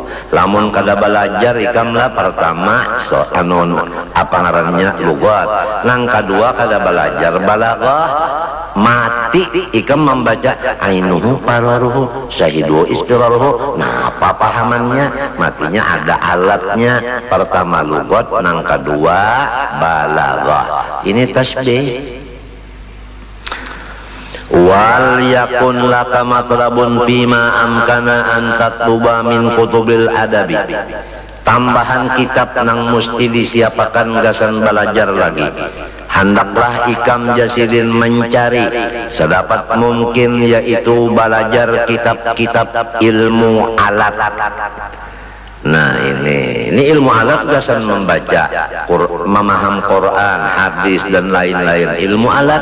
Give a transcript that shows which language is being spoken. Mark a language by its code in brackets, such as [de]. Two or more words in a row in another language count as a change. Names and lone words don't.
[bjn] Lamun kada belajar ikamlah pertama apa ngarannya lughat, nang kedua kada belajar balaghah mati ikam membaca [ar] عينه فراره شاهده إسفراره. [bjn] Nah apa pahamannya? Matinya ada alatnya, pertama lughat, nang kedua balaghah. Ini tasbih. [ar] وليكن لك مطلب بما أمكن أن تطلب من كتب الأدب. [bjn] Tambahan kitab nang mesti disiapakan gasan belajar lagi. Hendaklah ikam jasidin mencari sedapat mungkin yaitu belajar kitab-kitab ilmu alat. Nah ini ilmu alat gasan membaca, memaham Quran, hadis dan lain-lain ilmu alat.